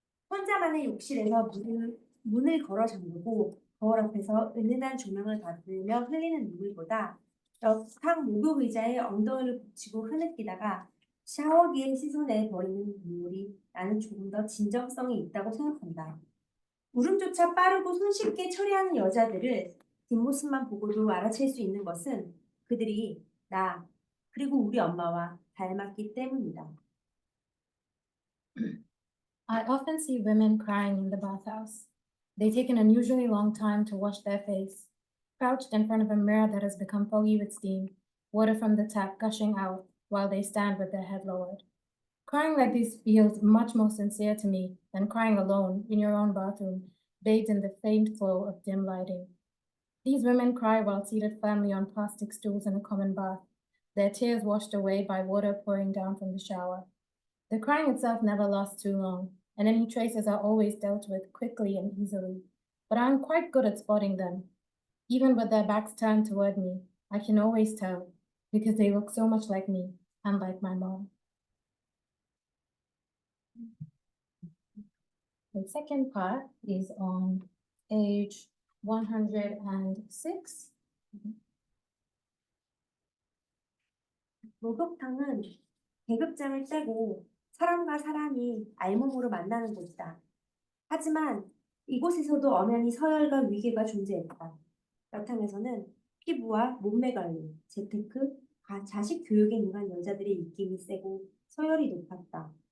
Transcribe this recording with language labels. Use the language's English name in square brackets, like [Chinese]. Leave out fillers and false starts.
[Korean] 혼자만의 욕실에서 문을 걸어 잠그고 거울 앞에서 은은한 조명을 받으며 흘리는 눈물보다 벽탕 목욕 의자에 엉덩이를 붙이고 흐느끼다가 샤워기에 씻어내 버리는 눈물이 나는 조금 더 진정성이 있다고 생각한다. 울음조차 빠르고 손쉽게 처리하는 여자들을 뒷모습만 보고도 알아챌 수 있는 것은 그들이 나 그리고 우리 엄마와 닮았기 때문이다. [English] I often see women crying in the bathhouse. They take an unusually long time to wash their face, crouched in front of a mirror that has become foggy with steam, water from the tap gushing out while they stand with their head lowered. Crying like this feels much more sincere to me than crying alone in your own bathroom, bathed in the faint glow of dim lighting. These women cry while seated firmly on plastic stools in a common bath, their tears washed away by water pouring down from the shower. The crying itself never lasts too long, and any traces are always dealt with quickly and easily. But I'm quite good at spotting them. Even with their backs turned toward me, I can always tell, because they look so much like me and like my mom. The second part is on page 106. [Korean] 목욕탕은 계급장을 떼고 사람과 사람이 알몸으로 만나는 곳이다. 하지만 이곳에서도 엄연히 서열과 위계가 존재했다. 여탕에서는 피부와 몸매 관리, 재테크, 자식 교육에 능한 여자들의 입김이 세고 서열이 높았다.